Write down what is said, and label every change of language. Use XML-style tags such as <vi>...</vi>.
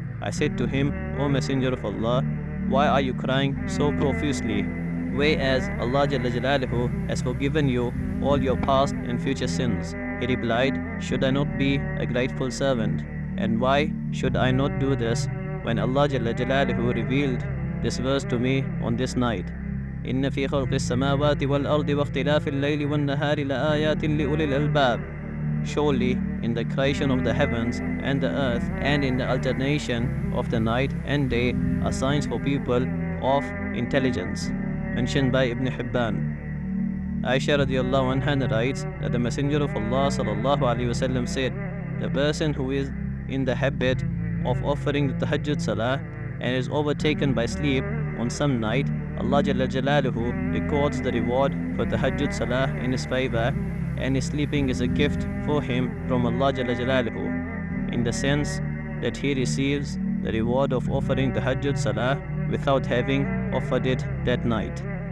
<en>I said to him, O Messenger of Allah, why are you crying so profusely, whereas Allah Jalla Jalaluhu has forgiven you all your past and future sins? He replied, should I not be a grateful servant? And why should I not do this when Allah Jalla Jalaluhu revealed this verse to me on this night?</en> <ar>إن في خلق السماوات والأرض واختلاف الليل والنهار لآيات لأولي الألباب.</ar> <en>Surely in the creation of the heavens and the earth and in the alternation of the night and day are signs for people of intelligence. Mentioned by Ibn Hibban. Aisha radiallahu anha narrates that the Messenger of Allah sallallahu alaihi wasallam said, the person who is in the habit of offering the tahajjud salah and is overtaken by sleep on some night, Allah Jalla Jalaluhu records the reward for tahajjud salah in his favor, and his sleeping is a gift for him from Allah Jalla Jalaluhu, in the sense that he receives the reward of offering tahajjud salah without having offered it that night.</en>